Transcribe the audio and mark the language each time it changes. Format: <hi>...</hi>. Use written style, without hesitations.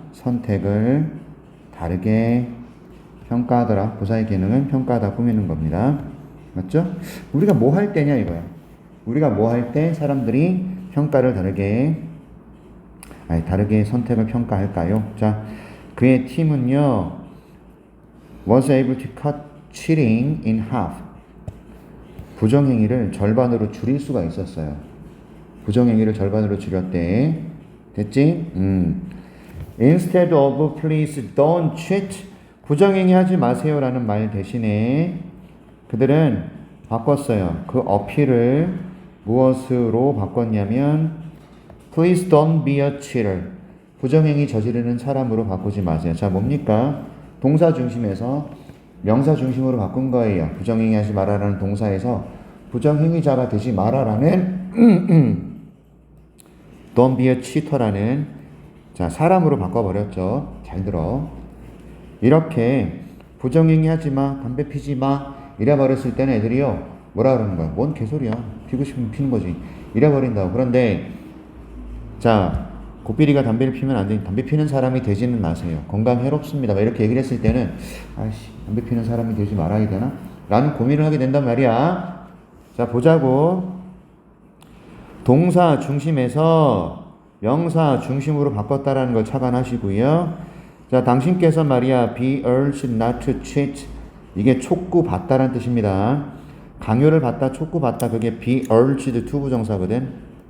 <ko>선택을 다르게 평가하더라. 부사의 기능은 평가하다 꾸미는 겁니다. 맞죠? 우리가 뭐 할 때냐 이거야. 우리가 뭐 할 때 사람들이 평가를 다르게 선택을 평가할까요? 자, 그의 팀은요</ko> <en>was able to cut cheating in half.</en> <ko>부정행위를 절반으로 줄일 수가 있었어요. 부정행위를 절반으로 줄였대. 됐지?</ko> <en>Instead of please don't cheat.</en> <ko>부정행위 하지 마세요라는 말 대신에 그들은 바꿨어요. 그 어필을 무엇으로 바꿨냐면</ko> <en>Please don't be a cheater.</en> <ko>부정행위 저지르는 사람으로 바꾸지 마세요. 자, 뭡니까? 동사 중심에서 명사 중심으로 바꾼 거예요. 부정행위 하지 마라라는 동사에서 부정행위자가 되지 마라라는</ko> <en>Don't be a cheater</en> <ko>라는 자, 사람으로 바꿔버렸죠. 잘 들어. 이렇게 부정행위 하지 마, 담배 피지 마 이래버렸을 때는 애들이요 뭐라 그러는 거야? 뭔 개소리야. 피고 싶으면 피는 거지. 이래버린다고. 그런데 자, 고삐리가 담배를 피면 안 되니 담배 피는 사람이 되지는 마세요. 건강 해롭습니다. 이렇게 얘기를 했을 때는 아이씨 담배 피는 사람이 되지 말아야 되나? 라는 고민을 하게 된단 말이야. 자, 보자고. 동사 중심에서 명사 중심으로 바꿨다라는 걸 착안하시고요. 자, 당신께서 말이야</ko> <en>be urged not to cheat.</en> <ko>이게 촉구받다라는 뜻입니다. 강요를 받다, 촉구받다. 그게</ko> <en>be urged to</en> <ko>부정사거든.</ko>